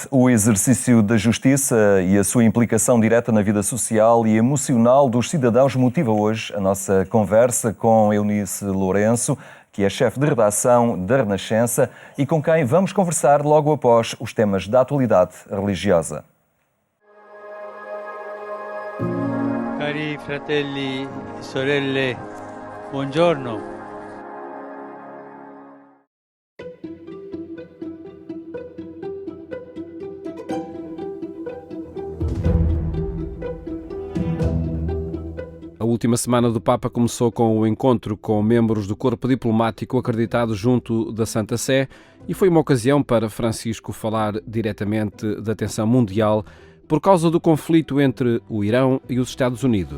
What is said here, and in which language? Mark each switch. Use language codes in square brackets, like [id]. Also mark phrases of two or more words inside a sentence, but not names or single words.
[pt] O exercício da justiça e a sua implicação direta na vida social e emocional dos cidadãos motiva hoje a nossa conversa com Eunice Lourenço, que é chefe de redação da Renascença e com quem vamos conversar logo após os temas da atualidade religiosa. [it] Cari fratelli e sorelle, buongiorno. [pt] A última semana do Papa começou com o encontro com membros do corpo diplomático acreditado junto da Santa Sé e foi uma ocasião para Francisco falar diretamente da tensão mundial por causa do conflito entre o Irão e os Estados Unidos.